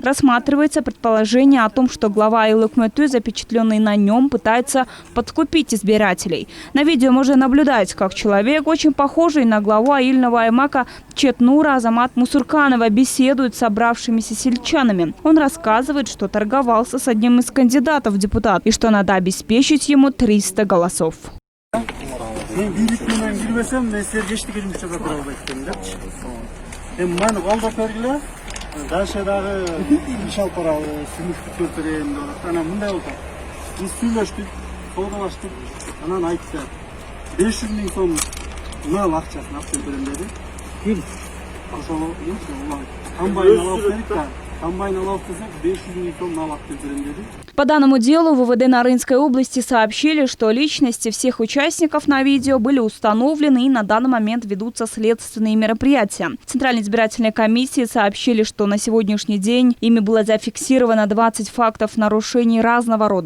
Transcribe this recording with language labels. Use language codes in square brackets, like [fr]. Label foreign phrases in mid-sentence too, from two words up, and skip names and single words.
[ru] Рассматривается предположение о том, что глава Айлык-Мөтө, запечатленный на нем, пытается подкупить избирателей. На видео можно наблюдать, как человек, очень похожий на главу Аильного аймака Четнура Азамат Мусурканова, беседует с собравшимися сельчанами. Он рассказывает, что торговался с одним из кандидатов в депутат и что надо обеспечить ему 300 голосов. [ky] Анан айтты 500 000 сом мал акчасын алып берем деди. Ким? Ошол комбайн алып бердик да. Комбайн алып десек 500 000 сом мал алып берем деди. [ru] По данному делу в УВД Нарынской области сообщили, что личности всех участников на видео были установлены и на данный момент ведутся следственные мероприятия. В Центральной избирательной комиссии сообщили, что на сегодняшний день ими было зафиксировано 20 фактов нарушений разного рода.